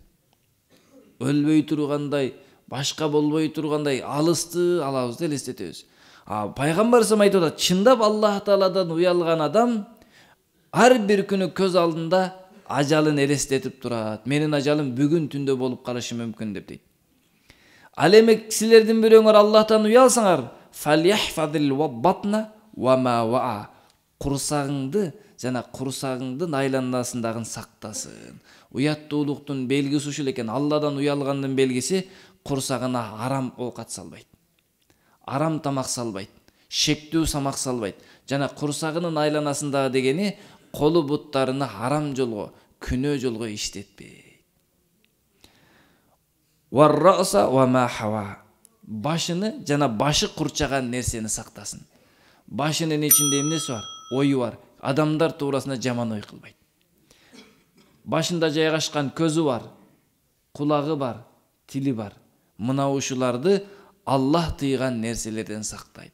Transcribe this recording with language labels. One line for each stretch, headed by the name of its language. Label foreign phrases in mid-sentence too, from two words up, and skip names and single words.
Kyrgyz: Өлбөй тургандай, башка болбой тургандай алысты алабыз да элестетебиз. Пайгамбар салам айтып атат, чындап Аллах Тааладан уялган адам ар бир күнү көз алдында ажалын элестетип турат. Менин ажалым бүгүн түндө болуп калышы мүмкүн деп дейт. Ал эми силердин бирөөңөр Аллахтан уялсаңар,
Arabic: فليحفظ البطن وما حوى.
Kyrgyz: Курсагыңды жана курсагыңдын айланасындагын сактасын. Уяттуулуктун белгиси ушул экен. Алладан уялгандын белгиси курсагына арам оокат салбайт. Арам тамак салбайт. Шектүү самак салбайт. Жана курсагынын айланасындагы дегени колу буттарыны арам жолго, күнөө жолго иштетпейт.
Arabic: والرأس وما حوى.
Kyrgyz: Башыны жана башы курчаган нерсени сактасын. Башынын ичинде эмнеси бар? Ою бар. Адамдар туурасында жаман ой кылбайт. Башында жайгашкан көзү бар, кулагы бар, тили бар. Мына ушуларды Аллах тыйган нерселерден сактайт.